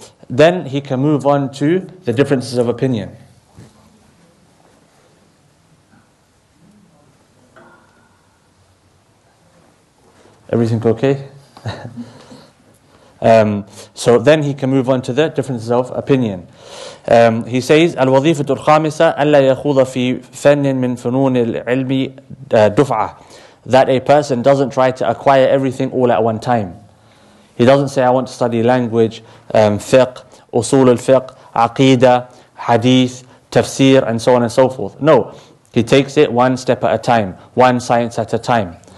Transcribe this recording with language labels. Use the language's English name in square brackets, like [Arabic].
[English] Then he can move on to the differences of opinion. Everything okay? So then he can move on to the differences of opinion. He says [Arabic] الوظيفة الخامسة ألا يخوض في فن من فنون العلم دفعة. [English] That a person doesn't try to acquire everything all at one time. He doesn't say, I want to study language, fiqh, usul al-fiqh, aqidah, hadith, tafsir, and so on and so forth. No, he takes it one step at a time, one science at a time.